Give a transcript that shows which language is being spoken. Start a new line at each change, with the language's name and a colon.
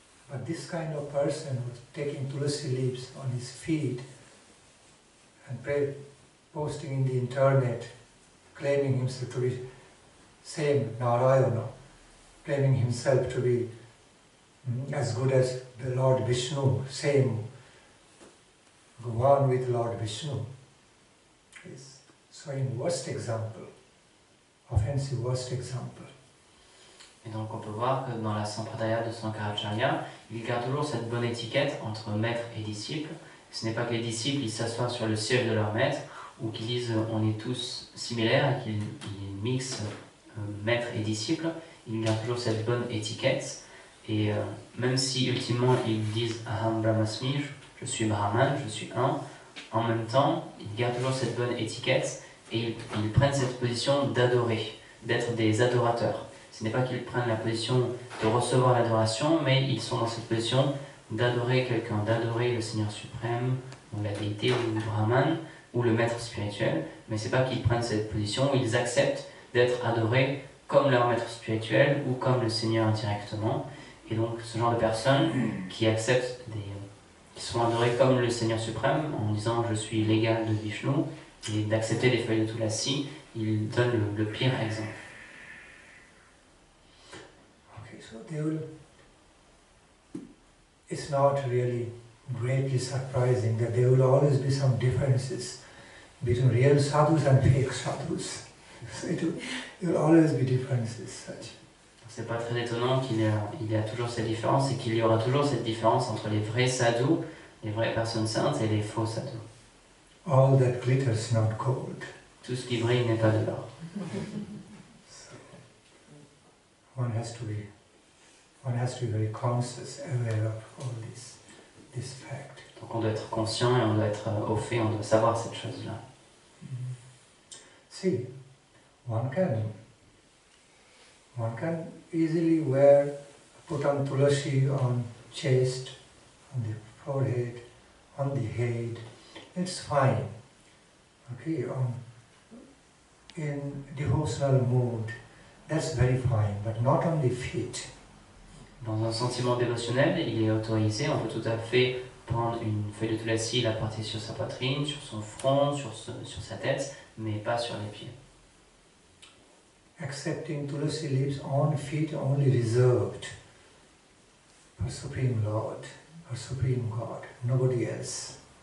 English: But this kind of person who's taking tulasi leaves on his feet and posting in the internet, claiming himself to be same Narayana, claiming himself to be as good as the Lord Vishnu, same, one with Lord Vishnu, is showing worst example, offensive worst example.
French: Et donc on peut voir que dans la Sampradaya de Shankaracharya, il garde toujours cette bonne étiquette entre maître et disciple. Ce n'est pas que les disciples ils s'assoient sur le siège de leur maître ou qu'ils disent on est tous similaires et qu'ils mixent maître et disciple. Ils gardent toujours cette bonne étiquette et même si ultimement ils disent
Sanskrit: Aham Brahmasmi,
French: je suis Brahman, je suis un, en même temps ils gardent toujours cette bonne étiquette et ils prennent cette position d'adorer, d'être des adorateurs. Ce n'est pas qu'ils prennent la position de recevoir l'adoration, mais ils sont dans cette position d'adorer quelqu'un, d'adorer le Seigneur suprême, ou la déité, ou le Brahman, ou le maître spirituel, mais c'est pas qu'ils prennent cette position où ils acceptent d'être adorés comme leur maître spirituel ou comme le Seigneur directement. Et donc ce genre de personnes qui acceptent qui sont adorées comme le Seigneur suprême en disant je suis l'égal de Vishnu et d'accepter les feuilles de tulasi, ils donnent le pire exemple.
English: Okay, so it's not really greatly surprising that there will always be some differences between real sadhus and fake sadhus. So there will always be differences such.
French: C'est pas très étonnant qu'il y a toujours cette différence et qu'il y aura toujours cette différence entre les vrais sadhus, les vraies personnes saintes et les faux sadhus.
English: All that glitters not gold.
French: Tout ce qui brille n'est pas de l'or.
English: So one has to be very conscious, aware of all this fact.
French: Donc on doit être conscient et on doit être au fait, on doit savoir cette chose-là.
English: See, one can easily put on tulasi on chest, on the forehead, on the head. It's fine. Okay, in devotional mood, that's very fine, but not on the feet.
French: Dans un sentiment dévotionnel, il est autorisé, on peut tout à fait prendre une feuille de tulasi, la porter sur sa poitrine, sur son front, sur sa tête, mais pas sur les pieds.
English: Accepting tulasi leaves on feet only reserved for Supreme Lord, for Supreme God, nobody else.